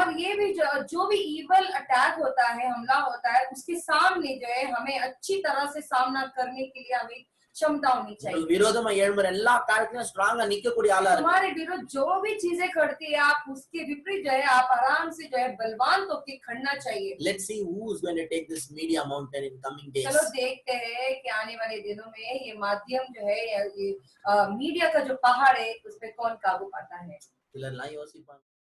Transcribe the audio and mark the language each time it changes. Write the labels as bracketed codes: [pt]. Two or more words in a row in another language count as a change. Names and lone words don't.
[hi] और ये भी जो भी [en] evil attack [hi] होता है, हमला होता है, उसके सामने जो है हमें अच्छी तरह से सामना करने के लिए हमें क्षमता होनी चाहिए। [ta] விரோதமா எழும்புற எல்லா காரியத்திலும் ஸ்ட்ராங்கா நிக்கக்கூடிய ஆளா இருக்கு. [hi] हमारे विरुद्ध जो भी चीजें करती है आप उसके विपरीत जो है आप आराम से जो है बलवान होकर खड़ना चाहिए। [en] Let's see who is going to take this media mountain in coming days. [hi] चलो देखते हैं कि आने वाले दिनों में ये माध्यम जो है ये मीडिया का जो पहाड़ है उस पर कौन काबू पाता है। [ta] சிலர்லாம் யோசிப்பாங்க